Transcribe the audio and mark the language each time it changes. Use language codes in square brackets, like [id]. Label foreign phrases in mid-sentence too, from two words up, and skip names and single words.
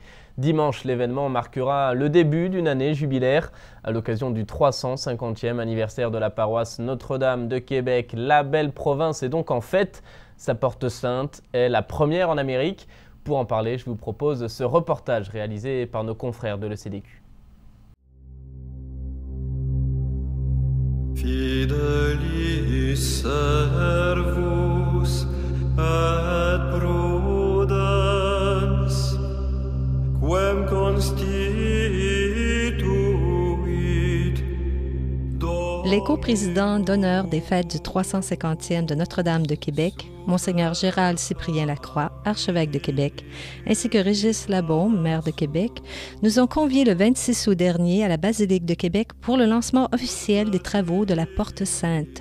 [fr] Dimanche, l'événement marquera le début d'une année jubilaire à l'occasion du 350e anniversaire de la paroisse Notre-Dame de Québec. La belle province est donc en fête. Sa Porte Sainte est la première en Amérique. Pour en parler, je vous propose ce reportage réalisé par nos confrères de l'ECDQ. [la] Fidelis servus et prudens, quem constituit [fr] Les coprésidents d'honneur des fêtes du 350e de Notre-Dame de Québec, Monseigneur Gérald Cyprien Lacroix, archevêque de Québec, ainsi que Régis Labaume, maire de Québec, nous ont conviés le 26 août dernier à la Basilique de Québec pour le lancement officiel des travaux de la Porte Sainte.